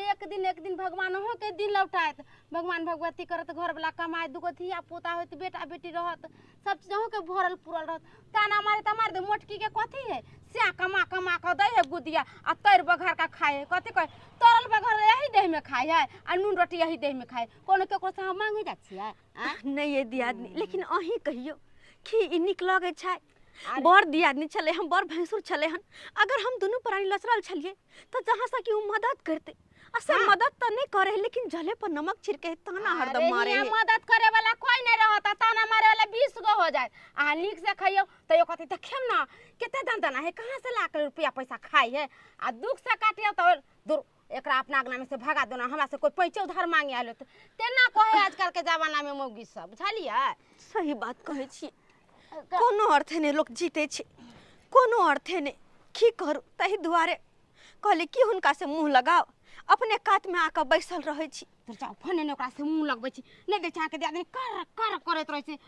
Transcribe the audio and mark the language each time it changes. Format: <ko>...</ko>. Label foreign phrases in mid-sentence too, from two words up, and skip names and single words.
<mai>एक दिन भगवान हो के दिन लौटाए, भगवान भगवती करत, घर वाला कमाए, दुगो धिया पोता होत, बेटा बेटी रहत, सब चीज हो के भरल पूरल रहत। ताना मारे त मार दे, मोटकी के कथी है, से कमा के दे है गुदिया आ तर बघार का खाए है। कथी कहे, तरल बघार यही देह में खाए है आ नून रोटी यही देह में खाए, कोनो केकरो से मांगे जा छिए। नहीं ये दियादनी, लेकिन अही कहियो कि ई निक लगे छै। बड़ दियादनी चले हम, बड़ भैंसुर चले हन। अगर हम दोनों प्राणी लचरल छलिए तो जहाँ से कि मदद करते, असे मदद तो नहीं करे, लेकिन जले पर नमक छिड़के ताना हरदम मारे है। मदद करे वाला कोई नहीं रहता, ताना मारे वाला 20 गो हो जाए। आ नीक से खाइयो तो यो कथी देखेम ना केते दाना है, कहां से लाख रुपया पैसा खाई है। आ दुख से काटियो तो दूर एकरा अपना आगना में से भगा दो ना, हमरा से कोई पैसे उधार मांगे आलो तो तेना कहे आजकल के जमाना में मौगी सब, बुझलिए। सही बात कहे छी, कोनो अर्थ ने लोग जीते छे, कोनो अर्थ ने की करू। तही दुआरे कहले कि हुनका से मुंह लगाओ, अपने कात में आकर बैसल रहे छी। तो जाओ फोने ने ओकरा से मुंह लगबै छी, नहीं दे चाह के दियादनी कर कर करत रहे छी।</mai>